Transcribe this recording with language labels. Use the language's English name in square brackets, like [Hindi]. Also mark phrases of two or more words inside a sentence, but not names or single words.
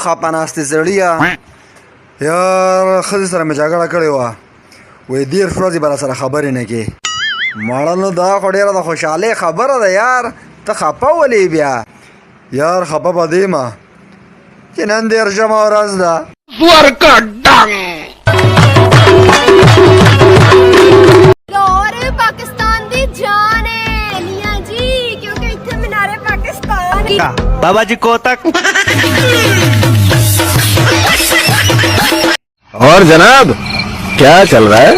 [Pashto] خپه ناستې سړیه یار ښځې سره مې جګړه کړې وه وایي 10 ورځې به راسره خبرې نه کې مړه نو دا خو ډېره د خوشحالۍ خبره ده یار ته خپه ولې بیا یار خپه به دې ما چې نن 13مه ورځ ده [Urdu] بابا جی کوتک. اور جناب کیا چل رہا ہے?